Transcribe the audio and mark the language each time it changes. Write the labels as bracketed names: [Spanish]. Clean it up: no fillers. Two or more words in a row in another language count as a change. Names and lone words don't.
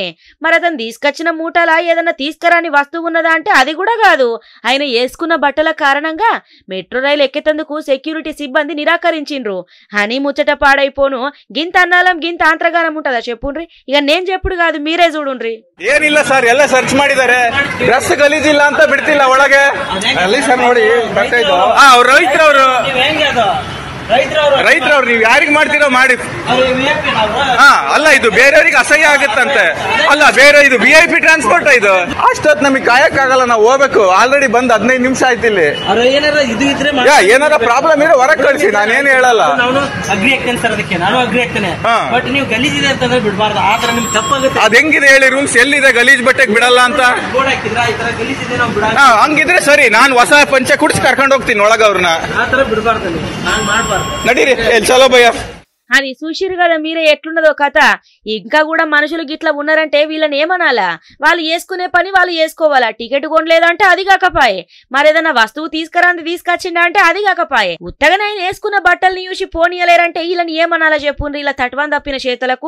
[Telugu] మరి అతను తీసుకొచ్చిన మూటలా ఏదన్నా తీసుకురాని వస్తువు ఉన్నదా అంటే అది కూడా కాదు. ఆయన వేసుకున్న బట్టల కారణంగా మెట్రో రైలు ఎక్కేతందుకు సెక్యూరిటీ సిబ్బంది నిరాకరించిండ్రు అని ముచ్చట పాడైపోను. గింత అన్నాలం గింత ఆంత్రగానం ఉంటదా చెప్పుండ్రి. ఇక నేను చెప్పుడు కాదు మీరే చూడుండ్రి. [Kannada] ಏನಿಲ್ಲ ಸರ್, ಎಲ್ಲ ಸರ್ಚ್ ಮಾಡಿದ್ದಾರೆ. ಡ್ರೆಸ್ ಗಲೀಜಿಲ್ಲ ಅಂತ ಬಿಡ್ತಿಲ್ಲ ಒಳಗೆ. ಅಲ್ಲಿ ಸರ್ ನೋಡಿ ಬರ್ತಾಯಿದ್ದು ಅವ್ರು ರೈತರವ್ರು ನೀವು ಯಾರಿಗೆ ಮಾಡ್ತೀರೋ ಮಾಡಿ. ಅಲ್ಲ ಇದು ಬೇರೆಯವ್ರಿಗೆ ಅಸಹ್ಯ ಆಗುತ್ತಂತೆ. ಅಲ್ಲ ಬೇರೆ ಇದು [English] VIP transport [Kannada] ಇದು. ಅಷ್ಟೊತ್ತು ನಮಗೆ ಕಾಯಕ್ಕಾಗಲ್ಲ, ನಾವು ಹೋಗ್ಬೇಕು. ಆಲ್ರೆಡಿ ಬಂದ್ 15 ನಿಮಿಷ ಆಯ್ತು ಇಲ್ಲಿ. ಏನಾರ ಪ್ರಾಬ್ಲಮ್ ಇರೋ ಹೊರಗೆ ಕಳಿಸಿ, ನಾನೇನು ಹೇಳಲ್ಲ. ಅಗ್ರಿ ಆಗ್ತೇನೆ ಸರ್, ಅದಕ್ಕೆ ನಾನು ಅಗ್ರಿ ಆಗ್ತೇನೆ. ಬಟ್ ನೀವು ಗಲೀಜಿದೆ ಅಂತಂದ್ರೆ ಬಿಡಬಾರ್ದು. ಆತರ ನಿಮ್ಗೆ ತಪ್ಪಾಗುತ್ತೆ. ಅದ್ ಹೆಂಗಿದೆ ಹೇಳಿ, ರೂಮ್ಸ್ ಎಲ್ಲಿದೆ ಗಲೀಜ್ ಬಟ್ಟೆಗೆ ಬಿಡಲ್ಲ ಅಂತ ಬೋರ್ಡ್ ಹಾಕಿದ್ರ ಈ ತರ ಗಲೀಜಿದೆ ನಾವು ಬಿಡ. ಹಂಗಿದ್ರೆ ಸರಿ, ನಾನು ಹೊಸ ಪಂಚೆ ಕುಡಿಸಿ ಕರ್ಕೊಂಡು ಹೋಗ್ತೀನಿ ಒಳಗ ಅವ್ರನ್ನ. ಆತರ ಬಿಡಬಾರ್ದು, ನಾನು ಮಾಡಬಾರ್ದು. [Telugu] నడిరి [Hindi] चलो भैया. [Telugu] అది చూసిరు కదా మీరే ఎట్లున్నదో కథ. ఇంకా కూడా మనుషులు గిట్లా ఉన్నారంటే వీళ్ళని ఏమనాలా? వాళ్ళు వేసుకునే పని వాళ్ళు వేసుకోవాలా. టికెట్ కొనలేదంటే అది కాకపాయే, మరేదన్నా వస్తువు తీసుకురాంది తీసుకొచ్చిండ అంటే అది కాకపాయే. ఉత్తగానే ఆయన వేసుకున్న బట్టల్ని చూసి పోనీయలేరంటే వీళ్ళని ఏమనాలా చెప్పుండ్రి ఇలా తట్వాన్ తప్పిన చేతులకు.